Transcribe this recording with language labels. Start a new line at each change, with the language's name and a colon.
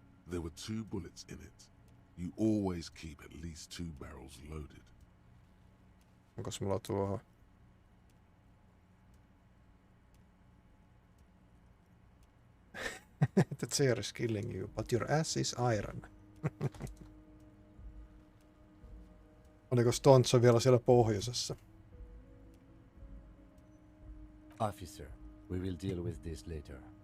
English: There were 2 bullets in it. You always keep at least 2 barrels loaded.
Finnish: Onkos mulla tuohon?
English: The chair is killing you, but your ass is iron.
Finnish: Oliko Stontso vielä siellä pohjoisessa?
English: Officer, we will deal with this later.